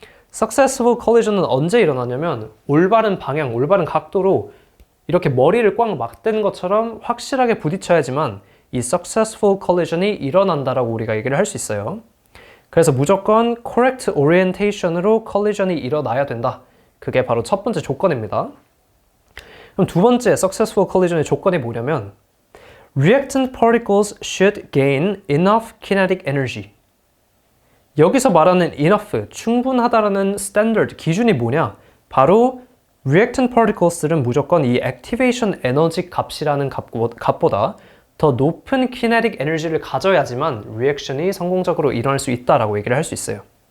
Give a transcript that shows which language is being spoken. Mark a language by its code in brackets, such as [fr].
[ko] successful collision은 언제 일어나냐면 올바른 방향, 올바른 각도로 이렇게 머리를 꽉 맞대는 것처럼 확실하게 부딪혀야지만 이 successful collision이 일어난다라고 우리가 얘기를 할 수 있어요. 그래서 무조건 correct orientation으로 collision이 일어나야 된다. 그게 바로 첫 번째 조건입니다. 그럼 두 번째 [en] successful collision의 [ko] 조건이 뭐냐면 [en] reactant particles should gain enough kinetic energy. [ko] 여기서 말하는 enough, 충분하다라는 standard, 기준이 뭐냐? 바로 reactant particles들은 무조건 이 activation 에너지 값이라는 값보다 더 높은 kinetic 에너지를 가져야지만 리액션이 성공적으로 일어날 수 있다라고 얘기를 할 수 있어요.